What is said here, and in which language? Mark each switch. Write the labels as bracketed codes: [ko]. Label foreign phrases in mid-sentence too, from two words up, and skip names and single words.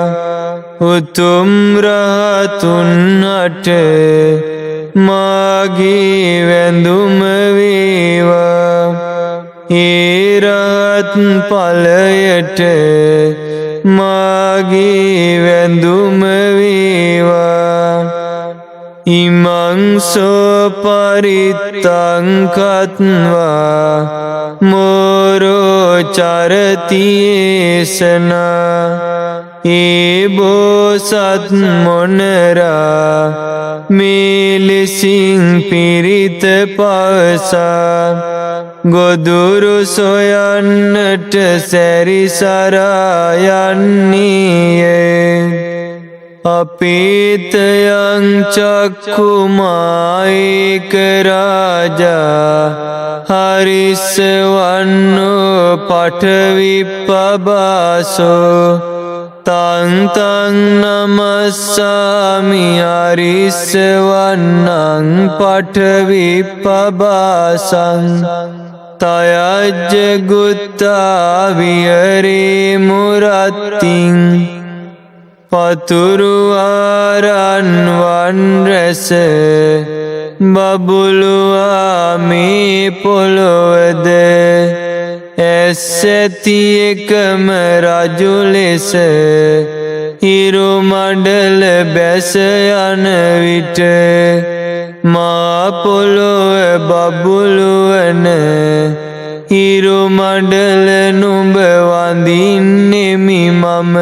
[si] උතුම් රහතුන්ට මාගේ වැඳුම වේවා. ඒ රහත් ඵලයට මාගේ වැඳුම වේවා. [pi] ඉමං සෝ පරිත්තං කତ୍වා මෝරෝ චරති ඒසනා. [si] ඒ බෝසත් මොනරා මෙලෙසින් පිරිත පවසා ගොදුරු සොයන්නට සැරිසරා යන්නේය. [pi] අපීතයං චක්ඛුමායේක රාජා හරිස්සවන්නෝ පඨවිප්පභාසෝ තං තං නමස්සාමි හරිස්සවන්නං පඨවිප්පභාසං තයජ්ජ ගුත්තා විහරේමු රත්තිං. [si] පතුරුවරන් වන් රැස බබළුවා මේ පොළොවද ඇස් ඇති එකම රජු ලෙස හිරු මණ්ඩල බැස යන විට මා පොළොව බබළුවන හිරු මණ්ඩල නුඹ වඳින්නෙමි මම.